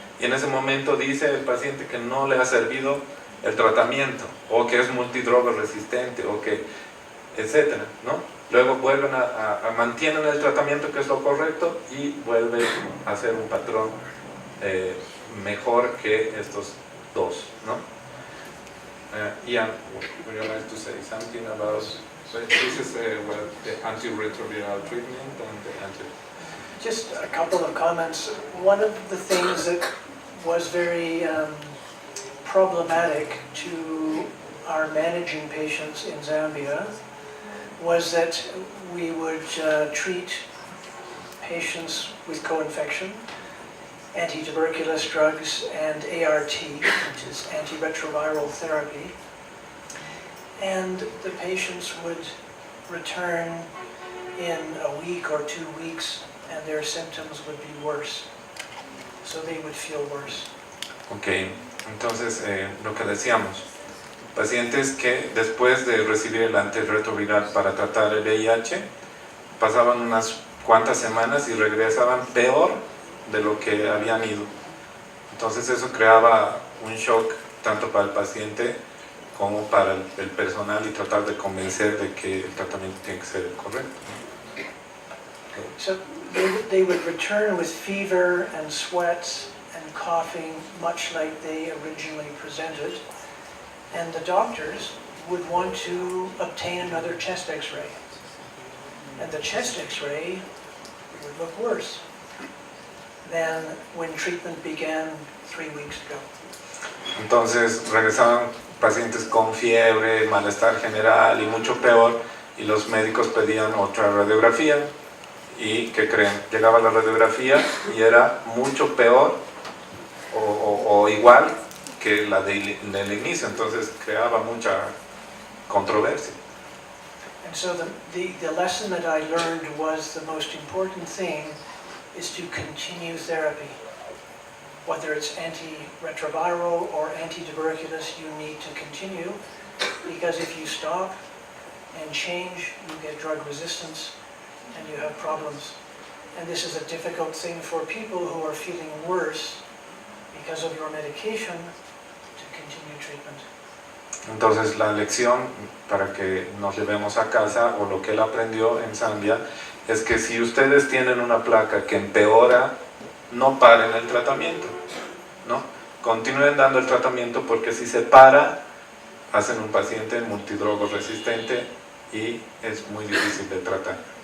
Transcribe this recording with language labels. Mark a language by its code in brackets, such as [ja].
[es] Y en ese momento dice el paciente que no le ha servido el tratamiento, o que es multidroga resistente, o que, etcétera, ¿no? Luego vuelven mantienen el tratamiento, que es lo correcto, y vuelven a hacer un patrón mejor que estos dos, ¿no? [en] Ian, would you like to say something about, so this is well, the antiretroviral treatment and the anti... Just a couple of comments. One of the things that was very problematic to our managing patients in Zambia was that we would treat patients with co-infection, anti-tuberculous drugs, and ART, which is antiretroviral therapy. And the patients would return in a week or 2 weeks, and their symptoms would be worse. So they would feel worse. [es] Ok, entonces lo que decíamos, pacientes que después de recibir el antirretroviral para tratar el VIH, pasaban unas cuantas semanas y regresaban peor de lo que habían ido. Entonces eso creaba un shock tanto para el paciente como para el personal y tratar de convencer de que el tratamiento tiene que ser el correcto. [en] So they would return with fever and sweats and coughing, much like they originally presented. And the doctors would want to obtain another chest x-ray. And the chest x-ray would look worse than when treatment began 3 weeks ago. [es] Entonces regresaban pacientes con fiebre, malestar general y mucho peor, y los médicos pedían otra radiografía. ¿Y qué creen? Llegaba la radiografía y era mucho peor o igual que la del inicio, entonces creaba mucha controversia. [en] And so the lesson that I learned was the most important thing is to continue therapy. Whether it's antiretroviral or antituberculous, you need to continue, because if you stop and change, you get drug resistance and you have problems. And this is a difficult thing for people who are feeling worse because of your medication to continue treatment. [es] Entonces la lección para que nos llevemos a casa, o lo que él aprendió en Zambia, es que si ustedes tienen una placa que empeora, no paren el tratamiento, ¿no? Continúen dando el tratamiento, porque si se para, hacen un paciente multidrogo resistente y es muy difícil de tratar.